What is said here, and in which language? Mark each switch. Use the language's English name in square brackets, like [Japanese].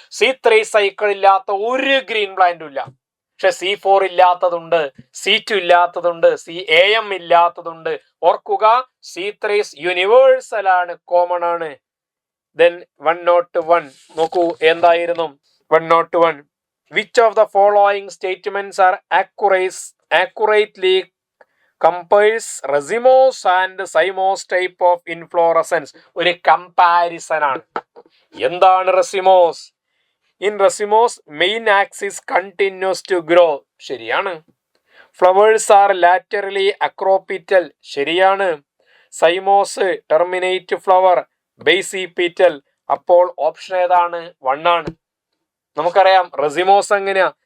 [Malayalam] C3 cycle ഇല്ലാത്ത ഒരു green പ്ലാന്റും ഇല്ല. പക്ഷെ C4 ഇല്ലാത്തതുണ്ട്, C2 ഇല്ലാത്തതുണ്ട്, CAM ഇല്ലാത്തതുണ്ട്. ഓർക്കുക, C3 യൂണിവേഴ്സൽ ആണ്, കോമൺ ആണ്. Then 101 നോക്കൂ, എന്തായിരുന്നു 101? [English] Which of the following statements are accurately compares racemose and cymose type of inflorescence? [Malayalam] ഒരു കമ്പാരിസൺ ആണ്. എന്താണ് racemose? [English] In racemose main axis continues to grow. [Malayalam] ശരിയാണ്. [English] Flowers are laterally acropetal. ശരിയാണ്. Cymose terminate flower, basipetal. [Malayalam] അപ്പോൾ option ഏതാണ്? 1 ആണ്. നമുക്കറിയാം റെസിമോസ് എങ്ങനെയാ?